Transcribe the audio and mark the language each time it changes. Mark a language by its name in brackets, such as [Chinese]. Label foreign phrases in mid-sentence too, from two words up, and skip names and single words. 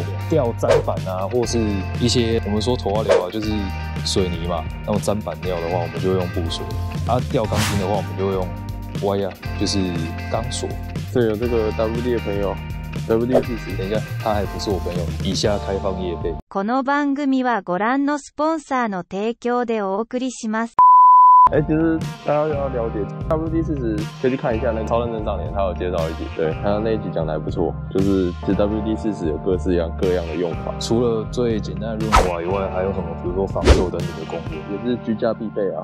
[Chinese] 吊砧板啊，或是一些我们说头发料啊，就是水泥嘛，那种砧板料的话，我们就会用布锁。啊，吊钢筋的话，我们就会用歪啊，就是钢索。这有这个 WD 的朋友。WD40，等一下，他还不是我朋友。以下开放业配。 [Japanese] この番組はご覧のスポンサーの提供でお送りします。 [Chinese] 其实大家要了解 WD40，可以去看一下那个《超认真少年》，他有介绍一集，对，他那一集讲的还不错。就是其实 WD40有各样的用法，除了最简单的润滑以外，还有什么？比如说防锈等等的功能，也是居家必备啊。